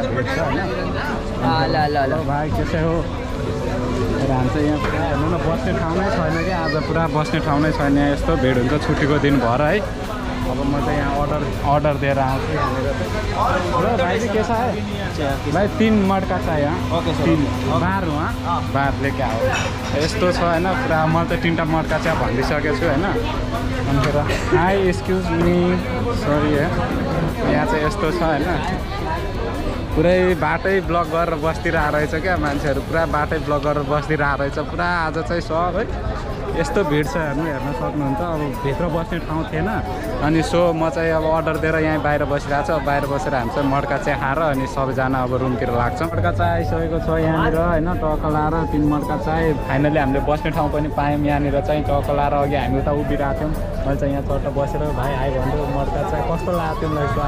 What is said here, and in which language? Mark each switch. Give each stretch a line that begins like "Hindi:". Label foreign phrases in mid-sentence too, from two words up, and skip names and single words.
Nepali: भिड छ होइन ल भाइ त्यसै हो र हामी चाहिँ यहाँ पुरा हेर्नु न बस्ने ठाउँ नै छैन कि आज पुरा बस्ने ठाउँ नै छैन यहाँ यस्तो भिड हुन्छ छुट्टीको दिन भएर है अब म चाहिँ यहाँ अर्डर दिएर आउँछु यहाँनिर र भाइ चाहिँ के छ है भाइ 3 मड्का छ यहाँ ओके 3 बार वहाँ
Hindi: बार लेके आओ
Nepali: यस्तो छ होइन पुरा मैले त 3टा मड्का चिया भनिदिइसकेको छु होइन अनि फेरि
English: hi excuse me sorry
Nepali: है यहाँ चाहिँ यस्तो छ होइन पुरै बाटै ब्लक गरेर बस्दिरहेको रहेछ क्या मान्छेहरू पुरा बाटै ब्लक गरेर बस्दिरहेको रहेछ पुरा आज चाहिँ सब है यस्तो भिड छ हेर्न सक्नुहुन्छ अब भित्र बस्ने ठाउँ थिएन अनि सो म चाहिँ अब अर्डर दिएर यहीँ बाहिर बसिरहेको छु अब बाहिर बसेर हामी चाहिँ मड्का चाहिँ खाएर अनि सबैजना अब रुमतिर लाग्छ मड्का चाहिँ आइसकेको छ यहाँनिर होइन टक्क लाएर 3 मड्का चाहिँ फाइनली हामीले बस्ने ठाउँ पनि पायौँ यहाँनिर चाहिँ टक्क लाएर अघि हामी उता उभिरहेको थियौँ मैले चाहिँ यहाँ चट्ट बसेर भाइ आयो भन्दै मड्का चाहिँ कस्तो लाग्यो तिमीलाई स्वाद